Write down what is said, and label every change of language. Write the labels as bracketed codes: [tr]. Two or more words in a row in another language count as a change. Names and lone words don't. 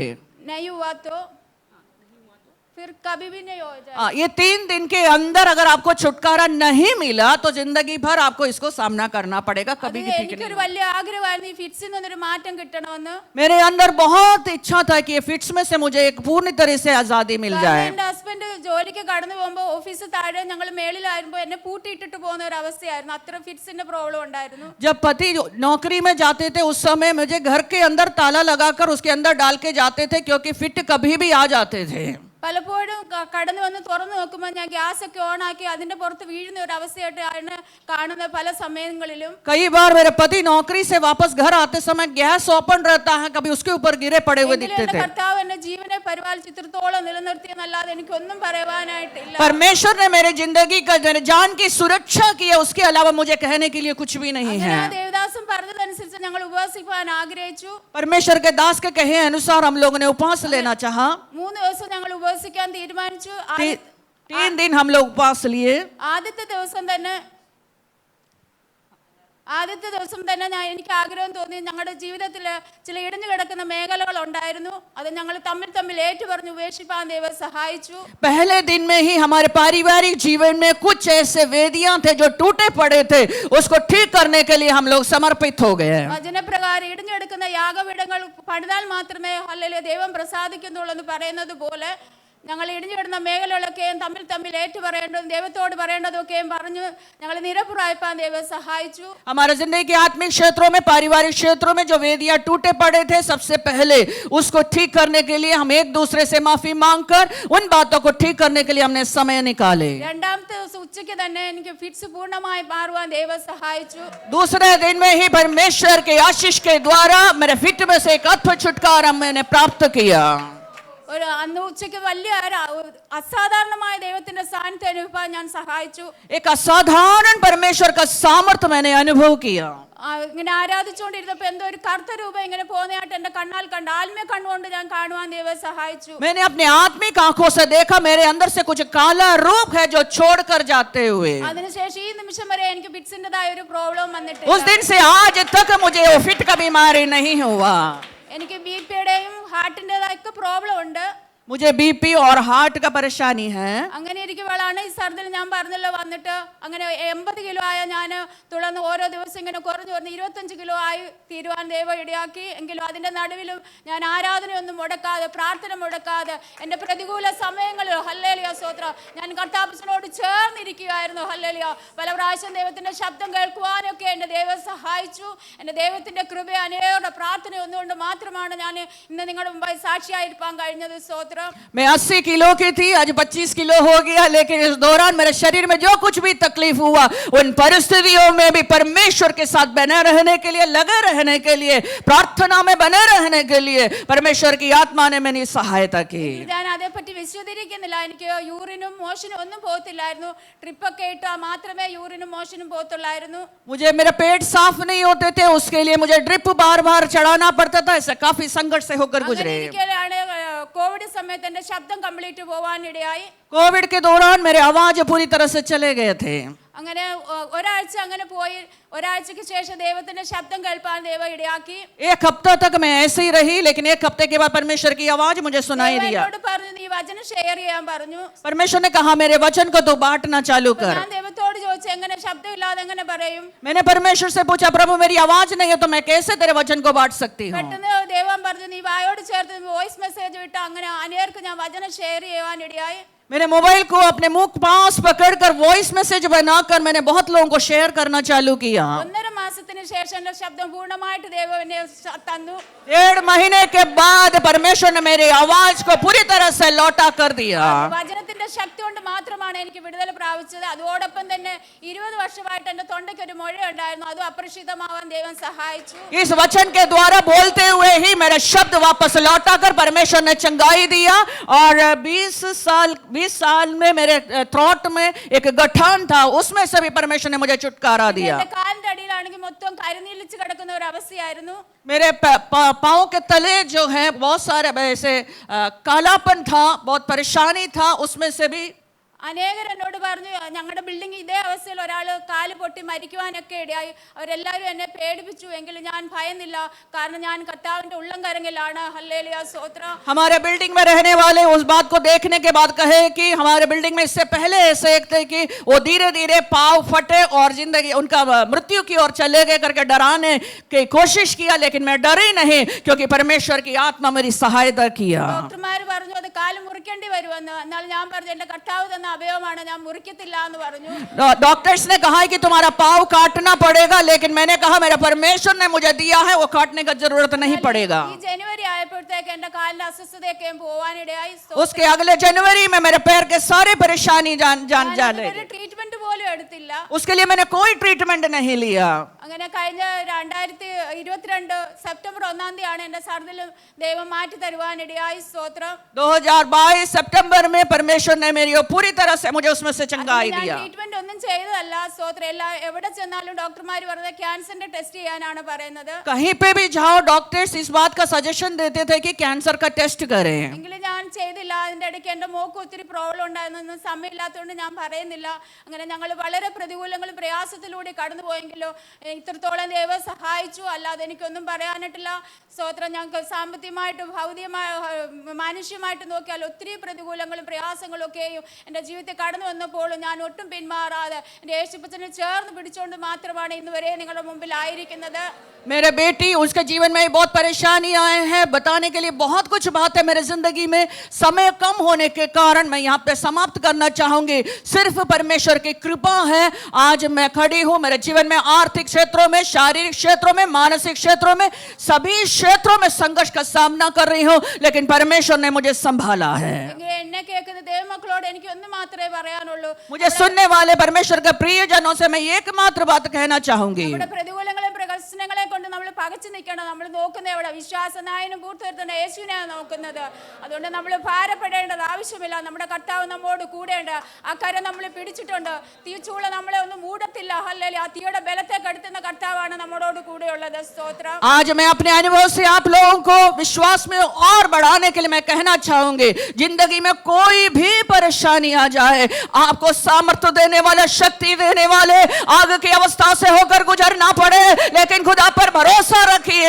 [hi] नहीं हुआ तो फिर कभी भी नहीं हो जाएगा. ये 3 दिन के अंदर अगर आपको छुटकारा नहीं मिला तो जिंदगी भर आपको इसको सामना करना पड़ेगा. कभी भी ठीक नहीं. मेरे अंदर बहुत इच्छा था कि ये फिट्स में से मुझे एक पूर्ण तरह से आजादी मिल जाए. [ml] ഹസ്ബൻഡ് ജോലിക്ക് കടന്നു പോകുമ്പോൾ ഓഫീസ് താഴെ ഞങ്ങൾ മേളിലായിരുമ്പോൾ എന്നെ പൂട്ടിയിട്ടിട്ട് പോകുന്ന ഒരു അവസ്ഥയായിരുന്നു. അത്ര ഫിറ്റ്സിന്റെ പ്രോബ്ലം ഉണ്ടായിരുന്നു. [hi] जब पति नौकरी में जाते थे उस समय मुझे घर के अंदर ताला लगाकर उसके अंदर डाल के जाते थे, क्योंकि फिट कभी भी आ जाते थे. [ml] പലപ്പോഴും കടന്നു വന്ന് തുറന്നു നോക്കുമ്പോൾ ഞാൻ ഗ്യാസ് ഒക്കെ ഓൺ ആക്കി അതിന്റെ പുറത്ത് വീഴുന്ന ഒരു അവസ്ഥയായിട്ടാണ് കാണുന്നത് പല സമയങ്ങളിലും. [hi] कई बार मेरे पति नौकरी से वापस घर आते समय गैस ओपन रहता है, कभी उसके ऊपर गिरे पड़े हुए दिखते थे. [ml] കർത്താവ് എന്നെ ജീവനെ പരിപാലിച്ചിത്രത്തോളം നിലനിർത്തിയെന്നല്ലാതെ എനിക്കൊന്നും പറയുവാനായിട്ടില്ല. [hi] परमेश्वर ने मेरे जिंदगी का जान की सुरक्षा की है, उसके अलावा मुझे कहने के लिए कुछ भी नहीं है. [ml] ദേവദാസൻ പറഞ്ഞതനുസരിച്ച് ഞങ്ങൾ ഉപവാസിക്കാൻ ആഗ്രഹിച്ചു. [hi] परमेश्वर के दास के कहे अनुसार हम लोगों ने उपवास लेना चाहा. [ml] 3 ദിവസം ഞങ്ങൾ ഉപവസിക്കാൻ തീരുമാനിച്ചു. [hi] 3 दिन हम लोग उपवास लिए. [ml] ആദ്യത്തെ ദിവസം തന്നെ എനിക്ക് ആഗ്രഹം തോന്നി. ഞങ്ങളുടെ ജീവിതത്തിൽ ചില ഇടിഞ്ഞു കിടക്കുന്ന മേഖലകൾ ഉണ്ടായിരുന്നു. അത് ഞങ്ങൾ തമ്മിൽ ഏറ്റുപറഞ്ഞു ഉപേക്ഷിപ്പാൻ ദൈവം സഹായിച്ചു. [hi] पहले दिन में ही हमारे पारिवारिक जीवन में कुछ ऐसे वेदियां थे जो टूटे पड़े थे, उसको ठीक करने के लिए हम लोग समर्पित हो गए. [ml] വചനപ്രകാരം ഇടിഞ്ഞെടുക്കുന്ന യാഗപീഠങ്ങൾ പണിതാൽ മാത്രമേ ഹല്ലേലൂയ ദൈവം പ്രസാദിക്കുന്നുള്ളൂ എന്ന് പറയുന്നത് പോലെ ഞങ്ങൾ ഇടിഞ്ഞുകിടുന്ന മേഖലകളൊക്കെയും തമ്മിൽ ഏറ്റുപറയേണ്ടതും ദൈവത്തോട് പറയേണ്ടതൊക്കെയും പറഞ്ഞു ഞങ്ങൾ നിരപരാധിപ്പാൻ ദൈവം സഹായിച്ചു. [hi] हमारे जिंदगी के आत्मिक क्षेत्रों में, पारिवारिक क्षेत्रों में जो वेदियां टूटे पड़े थे, सबसे पहले उसको ठीक करने के लिए हम एक दूसरे से माफी मांगकर उन बातों को ठीक करने के लिए हमने समय निकाले. [ml] രണ്ടാമത്തെ ദിവസം ഉച്ചയ്ക്ക് തന്നെ എനിക്ക് ഫിറ്റ്സ് പൂർണ്ണമായി മാറുവാൻ ദൈവം സഹായിച്ചു. [hi] दूसरे दिन में ही परमेश्वर के आशीष के द्वारा मेरे फिट में से एक अद्भुत छुटकारा मैंने प्राप्त किया. [ml] ഒരു അന്ന് ഉച്ചയ്ക്ക് വലിയ അസാധാരണമായ ദൈവത്തിന്റെ സാന്നിധ്യം അനുഭവിക്കാൻ ഞാൻ സഹായിച്ചു. [hi] एक असाधारण परमेश्वर का सामर्थ्य मैंने अनुभव किया. [ml] ഇങ്ങനെ ആരാധിച്ചുകൊണ്ടിരുന്നപ്പോ എന്തോ ഒരു കറുത്ത രൂപം ഇങ്ങനെ പോകുന്നതായിട്ട് എന്റെ കണ്ണാൽ കണ്ട ആത്മീയ കണ്ണുകൊണ്ട് ഞാൻ കാണുവാൻ ദൈവം സഹായിച്ചു. [hi] मैंने अपने आत्मिक आंखों से देखा मेरे अंदर से कुछ काला रूप है जो छोड़कर जाते हुए. [ml] അതിനുശേഷം ഈ നിമിഷം വരെ എനിക്ക് ഫിറ്റ്സിന്റേതായ ഒരു പ്രോബ്ലം വന്നിട്ടില്ല. [hi] उस दिन से आज तक मुझे वो फिट का बीमारी नहीं हुआ. [ml] എനിക്ക് ബിപിയുടെയും ഹാർട്ടിന്റേതായ പ്രോബ്ലം ഉണ്ട്. [hi] मुझे बीपी और हार्ट का परेशानी है. [ml] അങ്ങനെ ഇരിക്കുമ്പോഴാണ് ഈ സർജറി ഞാൻ പറഞ്ഞല്ലോ വന്നിട്ട് അങ്ങനെ 80 കിലോ ആയ ഞാൻ തുടർന്ന് ഓരോ ദിവസം ഇങ്ങനെ കുറഞ്ഞു 25 കിലോ ആയി തീരുവാൻ ദൈവം ഇടയാക്കി. എങ്കിലും അതിന്റെ നടുവിലും ഞാൻ ആരാധനയൊന്നും മുടക്കാതെ പ്രാർത്ഥന മുടക്കാതെ എൻ്റെ പ്രതികൂല സമയങ്ങളിൽ ഹല്ലേലൂയ സ്തോത്രം ഞാൻ കർത്താവിനോട് ചേർന്നിരിക്കുകയായിരുന്നു. ഹല്ലേലൂയ പല പ്രാവശ്യം ദൈവത്തിന്റെ ശബ്ദം കേൾക്കുവാനൊക്കെ എൻ്റെ ദൈവം സഹായിച്ചു. എൻ്റെ ദൈവത്തിന്റെ കൃപ അനേകരുടെ പ്രാർത്ഥന ഒന്നുകൊണ്ട് മാത്രമാണ് ഞാൻ ഇന്ന് നിങ്ങളുടെ മുമ്പായി സാക്ഷിയായിരിക്കാൻ കഴിഞ്ഞത്. സ്തോത്രം. [hi] मैं 80 किलो की थी, आज 25 किलो हो गया, लेकिन इस दौरान मेरे शरीर में जो कुछ भी तकलीफ हुआ उन परिस्थितियों में भी परमेश्वर के साथ बने रहने के लिए, लगे रहने के लिए, प्रार्थना में बने रहने के लिए परमेश्वर की आत्मा ने मेरी सहायता की. [ml] ഞാൻ അതേപ്പറ്റി വിശദീകരിക്കുന്നില്ല. എനിക്ക് യൂറിനും മോഷനും ഒന്നും പോകത്തില്ലായിരുന്നു. ട്രിപ്പൊക്കെ ഇട്ടാൽ മാത്രമേ യൂറിനും മോഷനും പോകത്തുള്ളായിരുന്നു. [hi] मुझे मेरे पेट साफ नहीं होते थे, उसके लिए मुझे ड्रिप बार बार चढ़ाना पड़ता था. ऐसे काफी संघर्ष से होकर गुजरे. [ml] കോവിഡ് സമയത്ത് എന്റെ ശബ്ദം കംപ്ലീറ്റ് പോവാനിടയായി. [hi] कोविड के दौरान मेरे आवाज पूरी तरह से चले गए थे. [ml] അങ്ങനെ ഒരാഴ്ച അങ്ങനെ പോയി. ഒരാഴ്ചക്ക് ശേഷം ദൈവത്തിന്റെ ശബ്ദം കേൾപ്പാൻ ദൈവം ഇടയാക്കി. [hi] एक हफ्ता तक मैं ऐसे ही रही, लेकिन एक हफ्ते के बाद परमेश्वर की आवाज मुझे सुनाई दिया. [ml] പറഞ്ഞു നീ വചനം ഷെയർ ചെയ്യാൻ പറഞ്ഞു. [hi] परमेश्वर ने कहा मेरे वचन को तो बांटना चालू कर. [ml] ഞാൻ ദൈവത്തോട് ചോദിച്ചു എങ്ങനെ ശബ്ദമില്ലാതെ എങ്ങനെ പറയും. [hi] मैंने परमेश्वर से पूछा प्रभु मेरी आवाज नहीं है तो मैं कैसे तेरे वचन को बांट सकती हूँ. [ml] പെട്ടെന്ന് ദൈവം പറഞ്ഞു നീ വായോട് ചേർത്ത് [en] voice message [ml] വിട്ട് അങ്ങനെ അനേർക്ക് ഞാൻ വചനം ഷെയർ ചെയ്യുവാനിടയായി. [hi] मैंने मोबाइल को अपने मुंह पास पकड़कर [en] voice message [hi] बनाकर मैंने बहुत लोगों को शेयर करना चालू किया. [ml] 1.5 മാസത്തിന് ശേഷം എന്റെ ശബ്ദം പൂർണ്ണമായിട്ട് ദൈവം എന്നെ തന്നു. [hi] 1.5 महीने के बाद परमेश्वर ने मेरी आवाज को पूरी तरह से लौटा कर दिया. [ml] വചനത്തിന്റെ ശക്തി കൊണ്ട് മാത്രമാണ് എനിക്ക് വിടുതൽ പ്രാപിച്ചത്. അതോടൊപ്പം തന്നെ 20 വർഷമായിട്ട് എന്റെ തൊണ്ടയ്ക്ക് ഒരു മുഴ ഉണ്ടായിരുന്നു. അത് അപ്രശിതമാവാൻ ദൈവം സഹായിച്ചു. [hi] इस वचन के द्वारा बोलते हुए ही मेरा शब्द वापस लौटा कर परमेश्वर ने चंगाई दिया. और 20 साल में मेरे थ्रोट में एक गठन था, उसमें से भी परमेश्वर ने मुझे छुटकारा दिया. [ml] എന്റെ കാലിന്റെ അടിയിലാണെങ്കിൽ മൊത്തം കരിനീലിച്ച് കിടക്കുന്ന ഒരു അവസ്ഥയായിരുന്നു. [hi] मेरे पाँव के तले जो है बहुत सारे ऐसे कालापन था, बहुत परेशानी था, उसमें से भी [ml] അനേകർ എന്നോട് പറഞ്ഞു ഞങ്ങളുടെ ബിൽഡിംഗ് ഇതേ അവസ്ഥയിൽ ഒരാൾ കാല് പൊട്ടി മരിക്കുവാനൊക്കെ ഇടയായി. അവരെല്ലാവരും എന്നെ പേടിപ്പിച്ചു. എങ്കിലും ഞാൻ ഭയന്നില്ല, കാരണം ഞാൻ കർത്താവിന്റെ ഉള്ളം കരങ്ങളിലാണ്. ഹല്ലേലൂയ സ്തോത്രം. [hi] हमारे बिल्डिंग में रहने वाले उस बात को देखने के बाद कहे कि हमारे बिल्डिंग में इससे पहले ऐसे एक थे कि वो धीरे धीरे पाँव फटे और जिंदगी उनका मृत्यु की ओर चले गए करके डराने की कोशिश किया, लेकिन मैं डरी नहीं क्योंकि परमेश्वर की आत्मा मेरी सहायता किया. [ml] ഡോക്ടർമാർ പറഞ്ഞു അത് കാല് മുറിക്കേണ്ടി വരുമെന്ന്. എന്നാൽ ഞാൻ പറഞ്ഞു എന്റെ കർത്താവ് തന്ന അഭയമാണ്, ഞാൻ മുറിക്കത്തില്ല എന്ന് പറഞ്ഞു. [hi] डॉक्टर्स ने कहा कि तुम्हारा पाँव काटना पड़ेगा, लेकिन मैंने कहा मेरा परमेश्वर ने मुझे दिया है, वो काटने का जरूरत नहीं पड़ेगा. [ml] ഈ ജനുവരി ആയപ്പോഴത്തേക്ക് എന്റെ കാലിന്റെ അസ്വസ്ഥതയൊക്കെ പോവാനിടയായി. [hi] उसके अगले जनवरी में मेरे पैर के सारे परेशानी जाने. [ml] ട്രീറ്റ്മെന്റ് പോലും എടുത്തില്ല. [hi] उसके लिए मैंने कोई ट्रीटमेंट नहीं लिया. [ml] അങ്ങനെ കഴിഞ്ഞ 2022 സെപ്റ്റംബർ 1-ാം തീയതിയാണ് എന്റെ ഛർദിൽ ദൈവം മാറ്റി തരുവാനിടയായി. സ്തോത്രം. [hi] 2022 सितंबर में परमेश्वर ने मेरी पूरी तरह से मुझे उसमें से चंगाई दिया. [ml] ട്രീറ്റ്മെന്റ് ഒന്നും ചെയ്തതല്ല. സ്തോത്രം. എവിടെ ചെന്നാലും ഡോക്ടർമാർ പറഞ്ഞത് ക്യാൻസറിന്റെ ടെസ്റ്റ് ചെയ്യാനാണ് പറയുന്നത്. [hi] कहीं पे भी जाओ डॉक्टर्स इस बात का सजेशन देते थे कि कैंसर का टेस्ट करें. [ml] എങ്കിലും ഞാൻ ചെയ്തില്ല. അതിന്റെ ഇടയ്ക്ക് എന്റെ മോക്ക് ഒത്തിരി പ്രോബ്ലം ഉണ്ടായിരുന്നു. സമയമില്ലാത്തതുകൊണ്ട് ഞാൻ പറയുന്നില്ല. അങ്ങനെ ഞങ്ങൾ വളരെ പ്രതികൂലങ്ങളും പ്രയാസത്തിലൂടെ കടന്നുപോയെങ്കിലോ ഇത്രത്തോളം ദൈവം സഹായിച്ചു. അല്ലാതെ എനിക്കൊന്നും പറയാനായിട്ടില്ല. സ്തോത്രം. ഞങ്ങൾക്ക് സാമ്പത്തികമായിട്ടും ഭൗതികമായ മാനുഷ്യമായിട്ട് നോക്കിയാൽ ഒത്തിരി പ്രതികൂലങ്ങളും പ്രയാസങ്ങളും ഒക്കെയും എൻ്റെ ജീവിതത്തിൽ കടന്നു വന്നപ്പോഴും ഞാൻ ഒട്ടും പിന്മാറാതെ എൻ്റെ യേശുപ്പച്ചനെ ചേർന്ന് പിടിച്ചുകൊണ്ട് മാത്രമാണ് ഇന്ന് വരെ നിങ്ങളുടെ മുമ്പിൽ ആയിരിക്കുന്നത്. [hi] मेरे बेटी उसके जीवन में बहुत परेशानी आए हैं, बताने के लिए बहुत कुछ बात है मेरे जिंदगी में. समय कम होने के कारण मैं यहाँ पे समाप्त करना चाहूंगी. सिर्फ परमेश्वर की कृपा है आज मैं खड़ी हूँ. मेरे जीवन में आर्थिक क्षेत्रों में, शारीरिक क्षेत्रों में, मानसिक क्षेत्रों में, सभी क्षेत्रों में संघर्ष का सामना कर रही हूँ, लेकिन परमेश्वर ने मुझे संभाला है. [ml] എന്നെ കേൾക്കുന്ന ദൈവമക്കളോട് എനിക്ക് ഒന്ന് മാത്രമേ പറയാനുള്ളൂ. [hi] मुझे सुनने वाले परमेश्वर के प्रियजनों से मैं एकमात्र बात कहना चाहूंगी. [ml] നമ്മുടെ പ്രതികൂലങ്ങളെ പ്രശ്നങ്ങളെ കൊണ്ട് നമ്മൾ പകച്ചു നിൽക്കണം. നമ്മൾ നോക്കുന്നത് എവിടെ? വിശ്വാസനായനും പൂർത്തീകരണ യേശുവിനെയാണ് നോക്കുന്നത്. അതുകൊണ്ട് നമ്മൾ ഭാരപ്പെടേണ്ടത് ആവശ്യമില്ല. നമ്മുടെ കർത്താവ് നമ്മോട് കൂടെയുണ്ട്. ആ കരം നമ്മൾ പിടിച്ചിട്ടുണ്ട്. തീച്ചൂള നമ്മളെ ഒന്നും മൂടത്തില്ല. ഹല്ലേലൂയ. ആ തീയുടെ ബലത്തെ കെടുത്തുന്ന കർത്താവാണ് നമ്മളോട് കൂടെയുള്ളത്. സ്തോത്രം. [hi] आज मैं अपने अनुभव से आप लोगों को विश्वास में और बढ़ाने के लिए मैं कहना चाहूंगी, जिंदगी में कोई भी परेशानी आ जाए, आपको सामर्थ्य देने वाले, शक्ति देने वाले, आग की अवस्था से होकर गुजरना पड़े, लेकिन खुदा पर भरोसा रखिए.